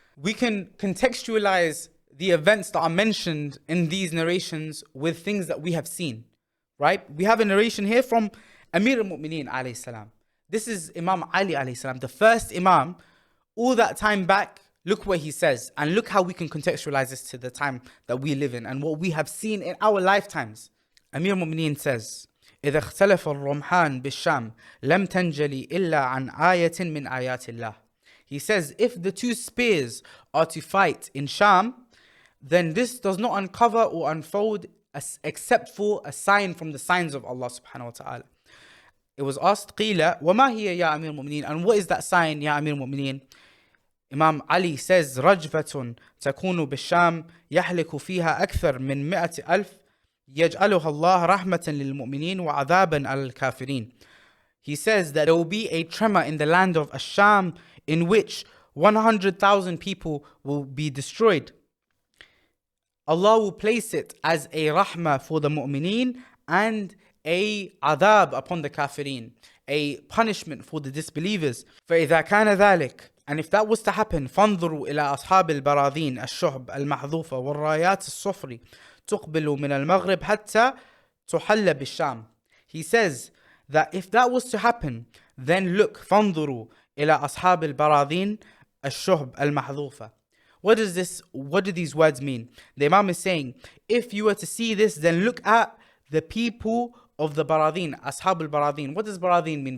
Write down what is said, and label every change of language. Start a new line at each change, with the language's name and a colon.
English: We can contextualize the events that are mentioned in these narrations with things that we have seen, right? We have a narration here from Amir al-Mu'mineen alayhi salam. This is Imam Ali alayhi salam, the first Imam. All that time back, look what he says, and look how we can contextualize this to the time that we live in and what we have seen in our lifetimes.
Arabic: Amir al-Mu'mineen says, إذا اختلف الرمحان بالشام لم تنجلي إلا عن آية من آيات الله.
English: He says, if the 2 spears are to fight in Sham, then this does not uncover or unfold except for a sign from the signs of Allah subhanahu wa ta'ala. It was asked,
Arabic: قيل وما هي يا أمير المؤمنين?
English: And what is that sign,
Arabic: يا أمير المؤمنين?
English: Imam Ali says,
Arabic: رجفة تكون بالشام يحلك فيها أكثر من 100,000 يجعلها الله رحمة للمؤمنين وعذابا على الكافرين.
English: He says that there will be a tremor in the land of Asham in which 100,000 people will be destroyed. Allah will place it as a rahmah for the mu'mineen and a adab upon the kafirin, a punishment for the disbelievers.
Arabic: فإذا كان ذلك,
English: and if that was to happen,
Arabic: فانظروا إلى أصحاب البراذين الشهب المحذوفة والرايات الصفر تقبل من المغرب حتى تحل بالشام.
English: He says that if that was to happen, then look,
Arabic: فانظروا إلى أصحاب البراذين الشهب المحذوفة.
English: What do these words mean? The Imam is saying, if you were to see this, then look at the people of the Baradhin, Ashab al-Baradhin. What does Baradhin mean?